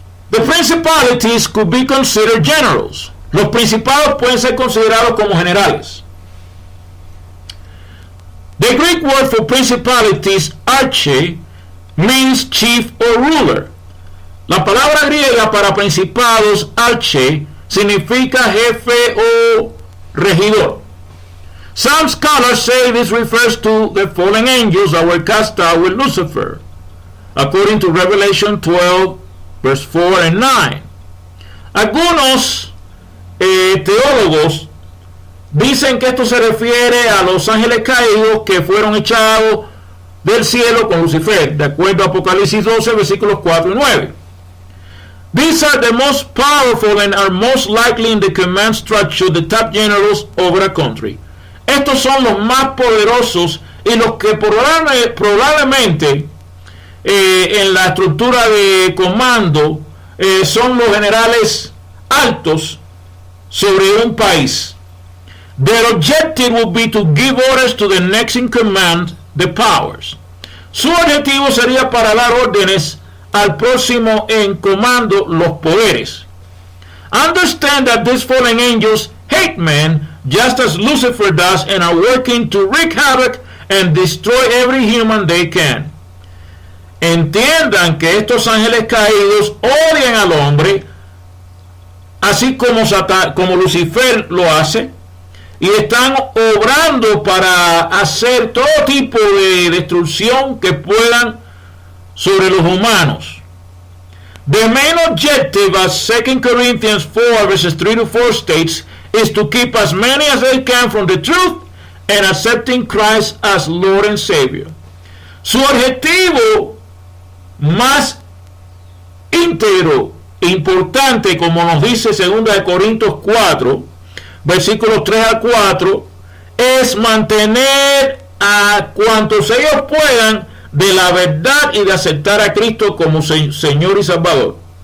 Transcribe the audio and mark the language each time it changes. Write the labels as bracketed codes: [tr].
[en] The principalities could be considered generals. [es] Los principados pueden ser considerados como generales. [en] The Greek word for principalities, arche, means chief or ruler. [es] La palabra griega para principados, arche, significa jefe o regidor. [en] Some scholars say this refers to the fallen angels that were cast out with Lucifer, according to Revelation 12, verse 4 and 9. [es] Algunos teólogos Dicen que esto se refiere a los ángeles caídos que fueron echados del cielo con Lucifer, de acuerdo a Apocalipsis 12, versículos 4 y 9. [en] These are the most powerful and are most likely in the command structure, the top generals over a country. [es] Estos son los más poderosos y los que probablemente en la estructura de comando son los generales altos sobre un país. [en] Their objective will be to give orders to the next in command, the powers. [es] Su objetivo sería para dar órdenes al próximo en comando, los poderes. [en] Understand that these fallen angels hate men just as Lucifer does and are working to wreak havoc and destroy every human they can. [es] Entiendan que estos ángeles caídos odian al hombre, así como Lucifer lo hace, y están obrando para hacer todo tipo de destrucción que puedan sobre los humanos. [en] The main objective, as 2 Corinthians 4 verses 3 to 4 states, is to keep as many as they can from the truth and accepting Christ as Lord and Savior. [es] Su objetivo más íntegro, importante, como nos dice 2 Corintios 4, versículos 3 a 4, es mantener a cuantos ellos puedan de la verdad y de aceptar a Cristo como Señor y Salvador.